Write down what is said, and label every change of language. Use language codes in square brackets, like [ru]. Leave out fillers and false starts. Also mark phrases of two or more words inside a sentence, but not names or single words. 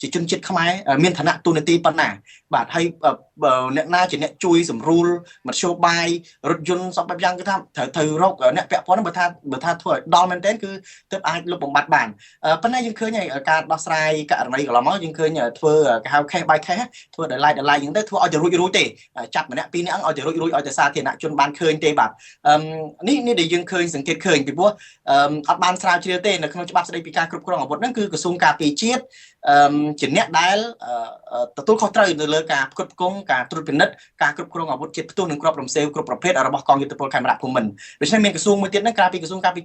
[km] ជនជាតិខ្មែរមានឋានៈទូនាទីប៉ុណ្ណាបាទហើយអ្នកណាជាអ្នកជួយសម្រួលមធ្យោបាយរថយន្តសពបែបយ៉ាងគឺថាត្រូវរកអ្នកពាក់ព័ន្ធបើថាធ្វើឲ្យដល់មែនទែនគឺទើបអាចលុបបំបាត់បានប៉ុន្តែយើងឃើញការដោះស្រាយករណីកន្លងមកយើងឃើញធ្វើគេហៅ [en] case by case [km] ធ្វើដោយឡែកអញ្ចឹងទៅធ្វើឲ្យទៅរួចទេចាប់ម្នាក់ពីរនាក់ឲ្យទៅរួចឲ្យទៅសាធារណជនបានឃើញទេបាទនេះដែលយើងឃើញសង្កេត ឃើញពីព្រោះអត់បានស្រាវជ្រាវទេនៅក្នុងច្បាប់ស្តីពីការគ្រប់គ្រងអាវុធហ្នឹងគឺក្រសួងការពារជាតិជាអ្នកដែលទទួលខុសត្រូវនៅលើការផ្គត់ផ្គង់ការត្រួតពិនិត្យការគ្រប់គ្រងអាវុធជាតិផ្ទុះនិងគ្រាប់រំសេវគ្រប់ប្រភេទរបស់កងយោធពលខេមរៈភូមិន្ទដូច្នេះមានក្រសួងមួយទៀតហ្នឹងក្រៅពីក្រសួងការពារ